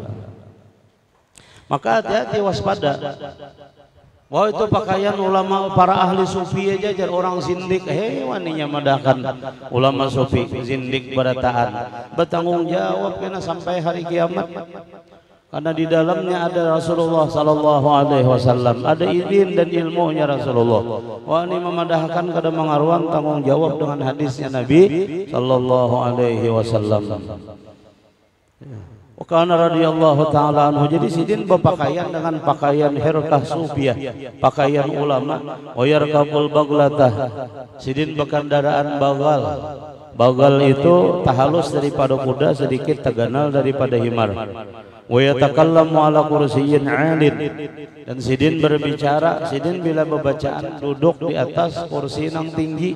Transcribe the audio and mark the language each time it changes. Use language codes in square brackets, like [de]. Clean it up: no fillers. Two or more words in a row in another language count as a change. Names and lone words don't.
[bjn] Maka hati-hati waspada. Wah itu pakaian ulama para ahli sufi aja jar orang zindik. Waninya madahkan ulama sufi zindik berataan. Bertanggung jawab kena sampai hari kiamat. Karena di dalamnya ada Rasulullah [ar] صلى الله عليه وسلم, [bjn] ada izin dan ilmunya Rasulullah. Wah ini memadahkan kada mengaruan tanggung jawab dengan hadisnya Nabi [ar] صلى الله عليه وسلم. [bjn] Karena [ar] رضي الله تعالى عنه, [bjn] jadi sidin berpakaian dengan pakaian [ar] خرقة صوفية, [bjn] pakaian ulama. [ar] ويركب البغلة, [bjn] sidin berkendaraan bagal. Bagal itu tahalus daripada kuda, sedikit teganal daripada himar. [ar] ويتكلم على كرسي عال, [bjn] dan sidin berbicara, sidin bila bacaan duduk di atas kursi yang tinggi.